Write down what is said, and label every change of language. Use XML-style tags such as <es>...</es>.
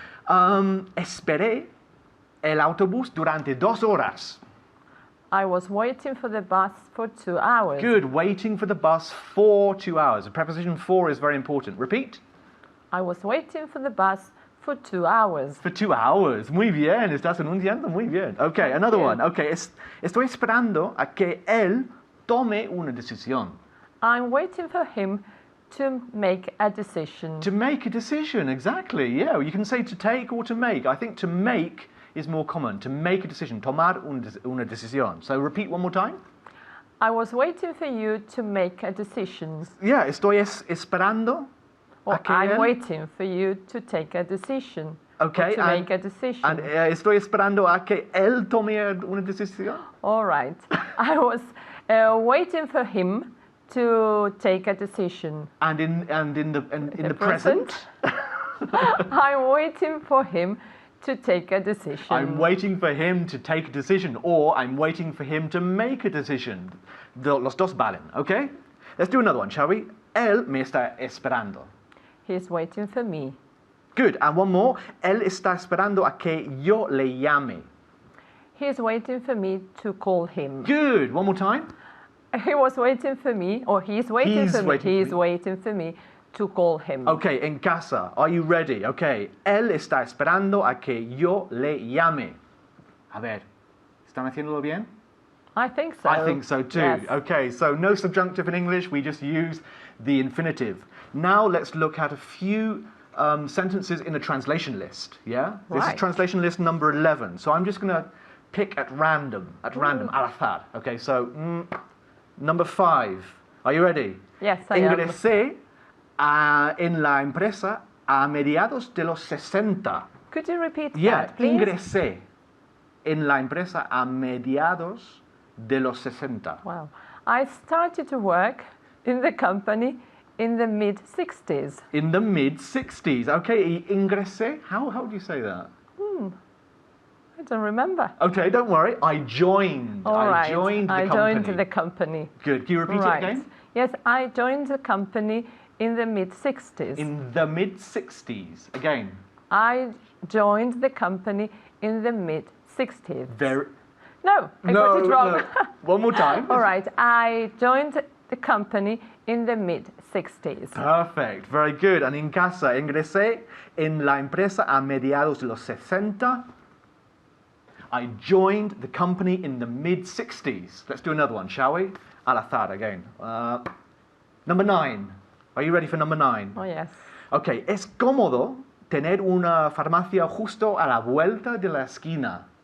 <es>Esperé el autobús durante 2 horas.</es> <en>I was waiting for the bus for 2 hours. Good. Waiting for the bus for 2 hours. The preposition for is very important. Repeat. I was waiting for the bus for 2 hours. For 2 hours.</en> <es>Muy bien. Estás enunciando muy bien.</es> <en>Okay, another you. one. Okay.</en> <es>Estoy esperando a que él tome una decisión.</es> <en>I'm waiting for him to make a decision. To make a decision, exactly. Yeah, you can say to take or to make. I think to make is more common. To make a decision.</en> <es>Tomar una decisión.</es> <en>So repeat one more time. I was waiting for you to make a decision. Yeah,</en> <es>estoy esperando.</es> <en>Or</en> <es>a que</es> <en>I'm</en> <es>él-</es> <en>waiting for you to take a decision. Okay, Or to make a decision. And</en> <es>estoy esperando a que él tome una decisión.</es> <en>All right. I was waiting for him to take a decision. And in the present. I'm waiting for him to take a decision. I'm waiting for him to take a decision, or I'm waiting for him to make a decision.</en> <es>Los dos valen,</es> <en>okay? Let's do another one, shall we?</en> <es>Él me está esperando.</es> <en>He's waiting for me. Good, and one more.</en> <es>Él está esperando a que yo le llame.</es> <en>He's waiting for me to call him. Good, one more time. He was waiting for me, or he's waiting He's for me. waiting for He's me. waiting for me to call him. Okay,</en> <es>en casa,</es> <en>are you ready?</en> <es>Okay, él está esperando a que yo le llame. A ver, ¿están haciéndolo bien?</es> <en>I think so. I think so too. Yes. Okay, so no subjunctive in English, we just use the infinitive. Now let's look at a few sentences in a translation list, yeah? This is Right. translation list number 11. So I'm just going to pick at random,</en> <es>al azar.</es> <en>Okay, so number 5. Are you ready? Yes, I am.</en> <es>Ingresé en la empresa a mediados de los 60.</es> <en>Could you repeat Yeah, that, please?</en> <es>ingresé en la empresa a mediados de los 60.</es> <en>Wow. I started to work in the company in the mid-60s. In the mid-60s. Okay,</en> <es>y ingresé,</es> <en>how do you say that? I don't remember. Okay, don't worry. I joined. All I right. joined the I company. joined the company. Good. Can you repeat Right. it again? Yes, I joined the company in the mid-60s. In the mid-60s. Again. I joined the company in the mid-60s. Very. No, I got it wrong. One more time. All right, I joined the company in the mid-60s. Perfect. Very good. And</en> <es>en casa, ingresé en la empresa a mediados de los 60.</es> <en>I joined the company in the mid-60s. Let's do another one, shall we?</en> <es>Al azar</es> <en>again. Number 9. Are you ready for number 9? Oh, yes.</en> <es>Okay, es cómodo tener una farmacia justo a la vuelta de la esquina.</es>